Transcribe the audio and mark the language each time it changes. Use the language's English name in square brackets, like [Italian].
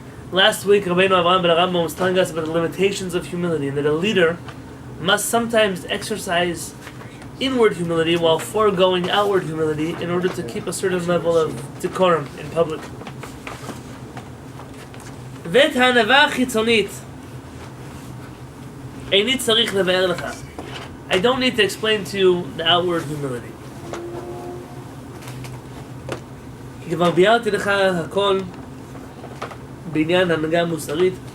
[English] Last week, Rabbi Yonatan Halevy was telling us about the limitations of humility and that a leader must sometimes exercise inward humility while foregoing outward humility in order to keep a certain level of decorum in public. [Hebrew] ואת הענווה החיצונית איני צריך לבאר לך. [English] I don't need to explain to you the outward humility. [Hebrew] כבר ביארתי לך הכל בעניין הנהגה המוסרית.